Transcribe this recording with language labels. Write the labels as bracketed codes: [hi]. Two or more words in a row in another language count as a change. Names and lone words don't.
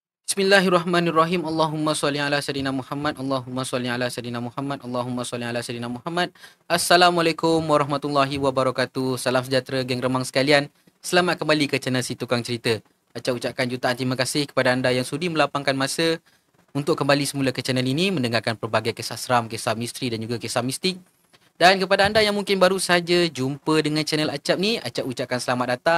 [ar] بسم الله الرحمن الرحيم. اللهم صل على سيدنا محمد. اللهم صل على سيدنا محمد. اللهم صل على سيدنا محمد. السلام عليكم ورحمة الله وبركاته. [ms] Salam sejahtera geng remang sekalian. Selamat kembali ke channel Si Tukang Cerita. Acap ucapkan jutaan terima kasih kepada anda yang sudi melapangkan masa untuk kembali semula ke channel ini mendengarkan pelbagai kisah seram, kisah misteri dan juga kisah mistik. Dan kepada anda yang mungkin baru saja jumpa dengan channel Acap ni, Acap ucapkan selamat datang.